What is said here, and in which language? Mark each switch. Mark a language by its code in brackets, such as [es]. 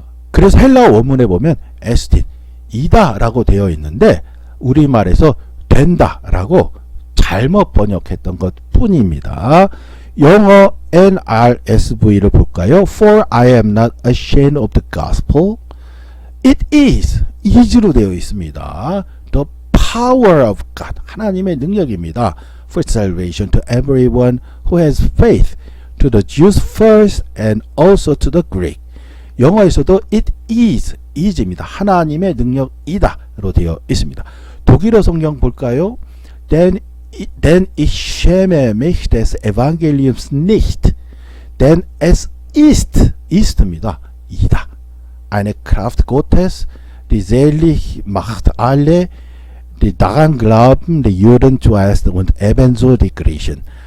[ko] 그래서 헬라어 원문에 보면 에스틴, 이다 라고 되어 있는데 우리말에서 된다 라고 잘못 번역했던 것 뿐입니다. 영어 NRSV를 볼까요? [en] For I am not ashamed of the gospel. It is [ko] 로 되어 있습니다. [en] The power of God, [ko] 하나님의 능력입니다. [en] For salvation to everyone who has faith, to the Jews first and also to the Greek. [ko] 영어에서도 [en] it is [ko] 입니다. 하나님의 능력이다로 되어 있습니다. 독일어 성경 볼까요? [de] Denn ich schäme mich des Evangeliums nicht, denn es ist입니다. [ko] 이다. [de] Eine Kraft Gottes, die selig macht alle, die daran glauben, die Juden zuerst und ebenso die Griechen.